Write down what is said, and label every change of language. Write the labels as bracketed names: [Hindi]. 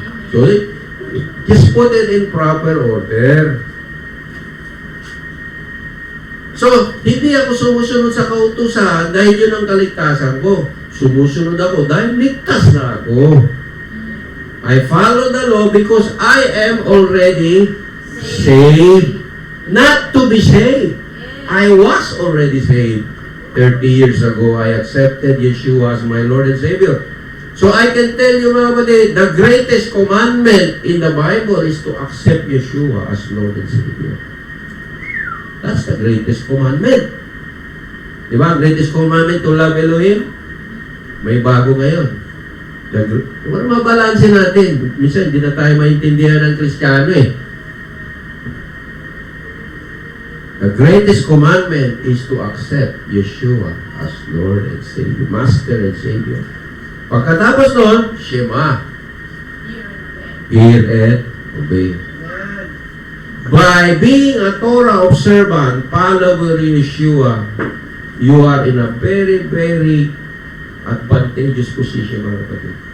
[English] So just put it in proper order. [Filipino] So, hindi ako sumusunod sa kautusan dahil yun ang kaligtasan ko. Sumusunod ako dahil ligtas na ako. [English] I follow the law because I am already saved. Not to be saved. I was already saved. 30 years ago, I accepted Yeshua as my Lord and Savior. So I can tell you, [Filipino] mga kapatid, [English] the greatest commandment in the Bible is to accept Yeshua as Lord and Savior. That's the greatest commandment. [Filipino] Di ba? [English] Greatest commandment to love Elohim. [Filipino] May bago ngayon. Ano mabalansin natin? Minsan, hindi na tayo maintindihan ng Kristiyano eh. [English] The greatest commandment is to accept Yeshua as Lord and Savior, Master and Savior. [Filipino] Pagkatapos nun, Shema. [English] Hear and obey. By being a Torah observant, follower of Yeshua, you are in a very, very advantageous position, [Filipino] mga kapatid.